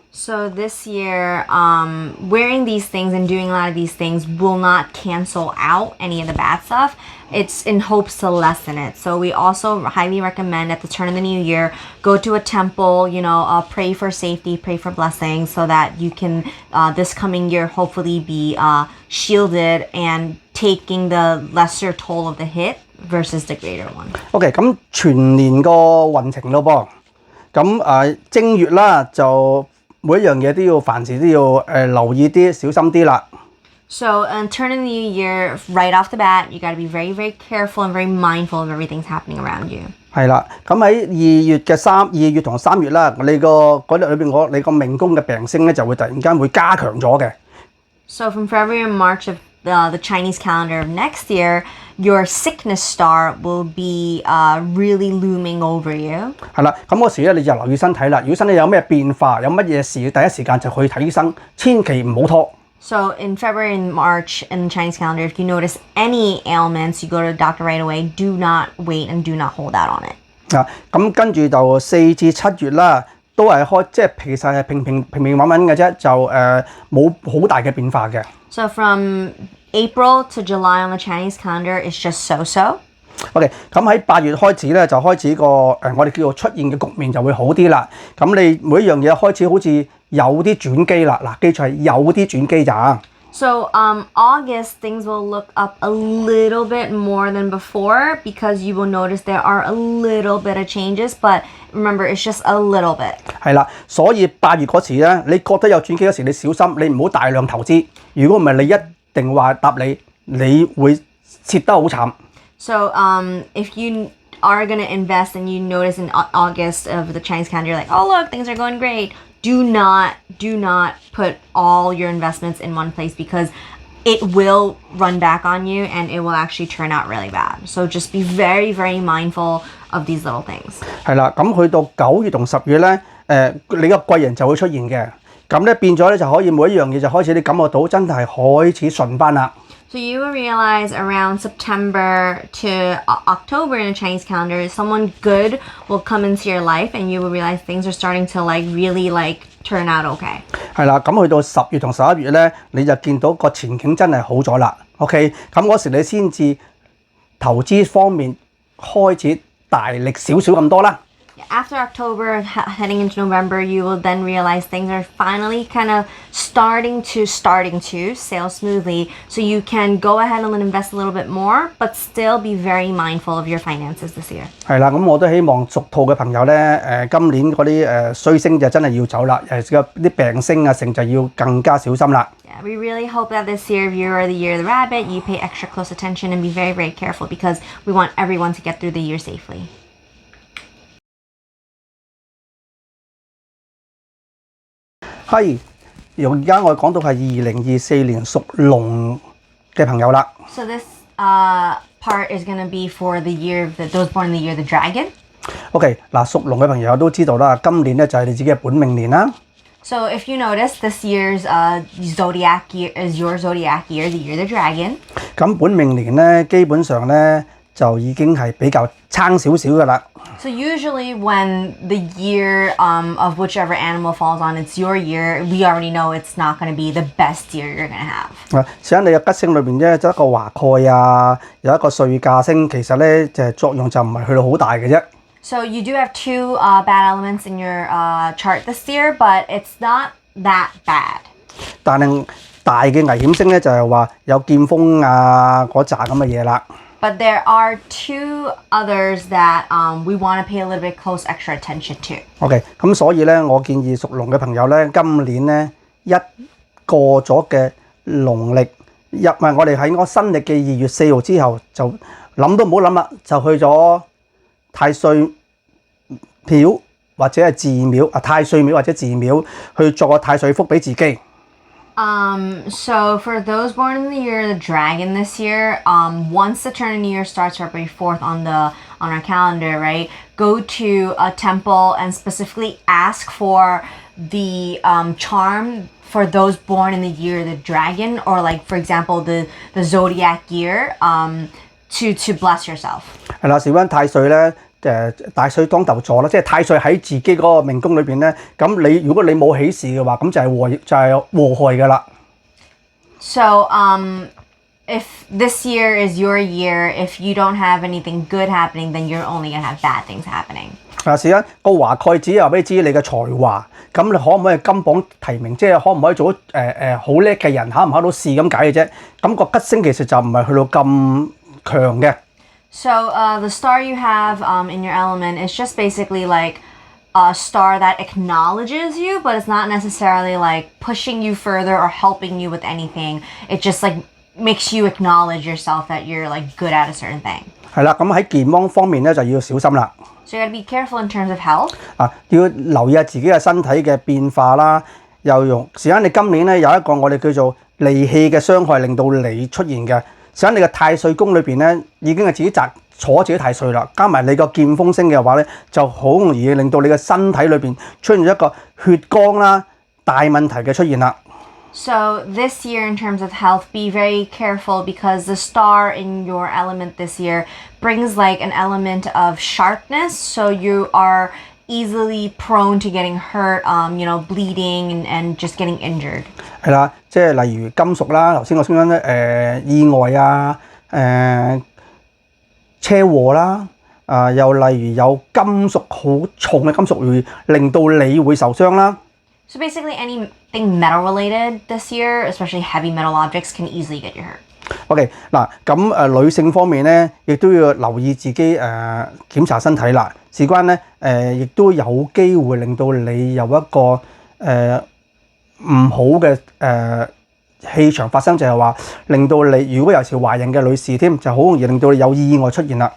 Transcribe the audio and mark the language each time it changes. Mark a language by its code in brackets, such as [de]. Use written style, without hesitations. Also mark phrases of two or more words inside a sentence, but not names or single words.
[en] So this year, wearing these things and doing a lot of these things will not cancel out any of the bad stuff. it's in hopes to lessen it. So we also highly recommend at the turn of the new year, go to a temple, pray for safety, pray for blessings, so that you can this coming year hopefully be shielded and taking the lesser toll of the hit versus the greater one. [yue] OK， 咁全年個運程咯噃，咁正月啦就每一樣嘢都要凡事都要留意啲，小心啲啦。 [en] So, turning the new year, right off the bat, you got to be very, very careful and very mindful of everything's happening around you. [yue] 係啦，咁喺2月同3月啦，你個嗰日裏邊你個命宮嘅病星咧就會突然間會加強咗嘅。 [en] So from February and March of the Chinese calendar of next year, your sickness star will be really looming over you. [yue] 係啦，咁嗰時咧你就留意身體啦。如果身體有咩變化，有乜嘢事，第一時間就去睇醫生，千祈唔好拖。 [en] So in February and March in the Chinese calendar, if you notice any ailments, you go to the doctor right away. Do not wait and do not hold out on it. [yue] 咁跟住就4至7月啦，都係即係其實係平平穩穩嘅啫，就冇好大嘅變化嘅。 [en] So from April to July on the Chinese calendar is just so-so. [yue] OK， 咁喺8月開始咧，就開始我哋叫做出現嘅局面就會好啲啦。咁你每一樣嘢開始好似有啲轉機啦。嗱，記住係有啲轉機咋。 [en] So August, things will look up a little bit more than before because you will notice there are a little bit of changes, but remember, it's just a little bit. [yue] 係啦，所以8月嗰時咧，你覺得有轉機嗰時，你小心，你唔好大量投資。如果唔係，你一定話答你會蝕得好慘。 [en] So if you are going to invest and you notice in August of the Chinese calendar, you're like, oh, look, things are going great. Do not put all your investments in one place because it will run back on you and it will actually turn out really bad. So just be very, very mindful of these little things. [yue] 係啦，咁去到9月同10月咧，你個貴人就會出現嘅。咁咧變咗咧就可以每一樣嘢就開始你感覺到真係開始順翻啦。 [en] So you will realize around September to October in the Chinese calendar, someone good will come into your life and you will realize things are starting to really turn out okay. [yue] 係啦，咁去到10月同11月咧，你就見到個前景真係好咗啦。OK， 咁嗰時你先至投資方面開始大力少少咁多啦。 [en] After October, heading into November, you will then realize things are finally kind of starting to sail smoothly. So you can go ahead and invest a little bit more, but still be very mindful of your finances this year. [yue] 係啦，咁我都希望屬兔嘅朋友咧，今年嗰啲衰星就真係要走啦，啲病星啊成就要更加小心啦。 [en] Yeah, we really hope that this year, if you are the year of the rabbit, you pay extra close attention and be very, very careful because we want everyone to get through the year safely. [yue] 係，而家我講到係2024年屬龍嘅朋友啦。 [en] So this part is going to be for the year of those born in the year of the dragon. [yue] OK， 嗱，屬龍嘅朋友都知道啦，今年咧就係你自己嘅本命年啦。 [en] So if you notice, this year's zodiac year is your zodiac year, the year of the dragon. [yue] 咁本命年咧，基本上咧就已經係比較撐少少噶啦。 [en] So usually when the year of whichever animal falls on, it's your year, we already know it's not going to be the best year you're going to have. [yue] 實喺你嘅吉星裏邊咧，就一個華蓋啊，有一個歲駕星，其實咧就作用就唔係去到好大嘅啫。 [en] So you do have two bad elements in your chart this year, but it's not that bad. [yue] 但係大嘅危險星咧就係話有劍鋒啊嗰扎咁嘅嘢啦。 [en] But there are two others that we want to pay a little bit close extra attention to. [yue] OK， 咁所以咧，我建議屬龍嘅朋友咧，今年咧一過咗嘅農曆我哋喺新曆嘅2月4號之後，就諗都唔好諗啦，就去咗太歲廟或者係寺廟太歲廟或者寺廟去作個太歲福俾自己。 [en] So for those born in the year of the dragon this year, once the turn of New Year starts February 4th on our calendar, right? Go to a temple and specifically ask for the charm for those born in the year of the dragon, or like for example the zodiac year, to bless yourself. [yue] 係啦，事關太歲咧。大歲當頭坐啦，即係太歲喺自己嗰個命宮裏邊咧，咁如果你冇喜事嘅話，咁就係禍害㗎啦。 [en] So if this year is your year, if you don't have anything good happening, then you're only gonna have bad things happening. [yue] 時間個華蓋只話俾你知你嘅才華，咁你可唔可以金榜題名，即係可唔可以做好叻嘅人，考唔考到試咁解嘅啫。咁個吉星其實就唔係去到咁強嘅。 [en] So the star you have in your element is just basically like a star that acknowledges you, but it's not necessarily like pushing you further or helping you with anything. It just like makes you acknowledge yourself that you're like good at a certain thing. [yue] 係啦，咁喺健康方面咧就要小心啦。 [en] So you gotta be careful in terms of health. [yue] 要留意下自己嘅身體嘅變化啦。又用時間你今年咧有一個我哋叫做利器嘅傷害，令到你出現嘅。時間你嘅太歲宮裏邊咧已經係自己坐自己太歲啦，加埋你個劍鋒星嘅話咧，就好容易令到你嘅身體裏邊出現一個血光啦、大問題嘅出現啦。 [en] So this year in terms of health, be very careful because the star in your element this year brings like an element of sharpness. So you are easily prone to getting hurt, bleeding and just getting injured. [yue] 係啦，即係例如金屬啦，頭先我先講咧意外啊，車禍啦，又例如有金屬好重嘅金屬會令到你會受傷啦。 [en] So basically anything metal related this year, especially heavy metal objects, can easily get you hurt. [yue] OK 嗱，咁女性方面咧，亦都要留意自己檢查身體啦。事關咧亦都有機會令到你有一個唔好嘅氣場發生，就係話令到你如果尤其是懷孕嘅女士添，就好容易令到你有意外出現啦。